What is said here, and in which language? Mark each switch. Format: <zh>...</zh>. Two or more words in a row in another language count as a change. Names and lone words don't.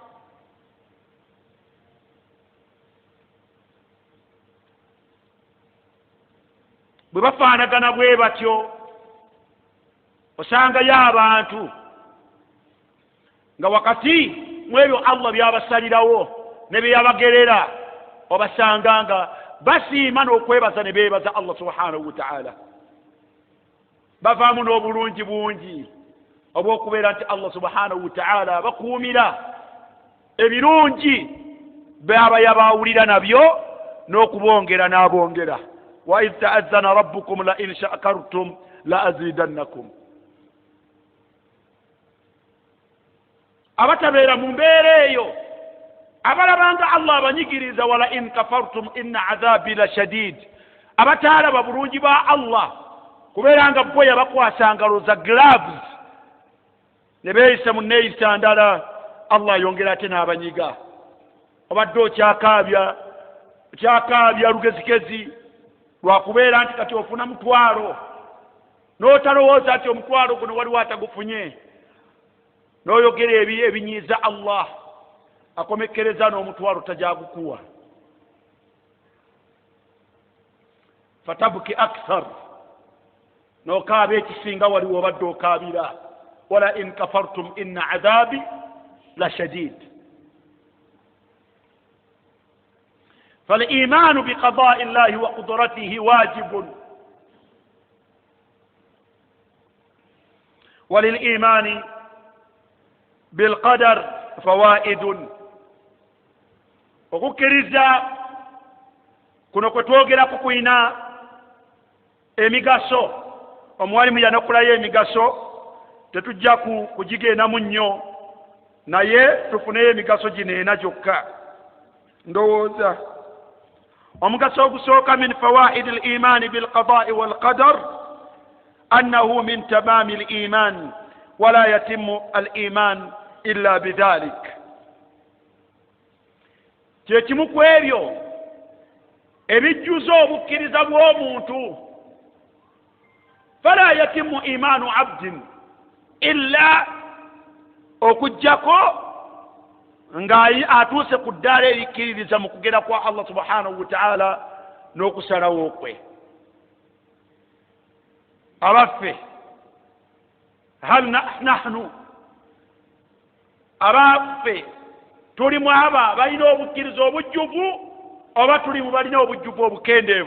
<lg>Bwe bafaanagana bwe batyo osangayo abantu nga wakati mu ebyo Allah byabasalirawo ne byeyabagerera obasanga nga basiima n'okwebaza ne beebaza Allah</lg> <ar>سبحانه وتعالى.</ar> <lg>Bavaamu n'obulungi bungi obw'okubeera nti Allah</lg> <ar>سبحانه وتعالى</ar> <lg>bakuumira ebirungi baba yabaawulira nabyo n'okubongera n'abongera.</lg> <ar>وإذ تأذن ربكم لئن شكرتم لأزيدنكم.</ar> <lg>Abatabeera mu mbeera eyo abalabanga Allah abanyigiriza</lg> <ar>ولئن كفرتم إن عذابي لشديد.</ar> <lg>Abataalaba bulungi ba Allah kubeera nga bo yabakwasanga loza gloves ne beeyisa mu neeyisa ndala, Allah yongera ate n'abanyiga. Obadde okyakaabya lugezigezi lwakubeera nti kati ofuna mutwalo n'otalowooza nti omutwalo guno waliwo atagufunye, n'oyogera ebinyiiza Allah akomekereza n'omutwalo tajagukuwa.</lg> <ar>فتبكي أكثر,</ar> <lg>n'okaaba ekisinga waliwo obadde okaabira.</lg> <ar>ولئن كفرتم إن عذابي لشديد. فالإيمان بقضاء الله وقدرته واجب، وللإيمان بالقدر فوائد.</ar> <lg>okukiriza kuno kwe twogerako kuyina emigaso. Omuwalimu yanakulayo emigaso, tetujja kugigendamu nnyo, naye tufuneyo emigaso gino ena gyokka ndowooza. omugaso ogusooka</lg> <ar>من فوائد الإيمان بالقضاء والقدر أنه من تمام الإيمان ولا يتم الإيمان إلا بذلك.</ar> <lg>Kyekimu ku ebyo ebijjuza obukkiriza bw'omuntu.</lg> <ar>فلا يتم إيمان عبد إلا</ar> <lg>okujjako nga atuuse ku ddaala erikkiririza mu kugera kwa Allah</lg> <ar>سبحانه وتعالى</ar> <lg>n'okusalawo kwe. Abaffe</lg> <ar>هل نحن</ar> <lg>abaffe tuli mu aba balina obukkiriza obujjuvu oba tuli mu balina obujjuvu obukendeevu?</lg>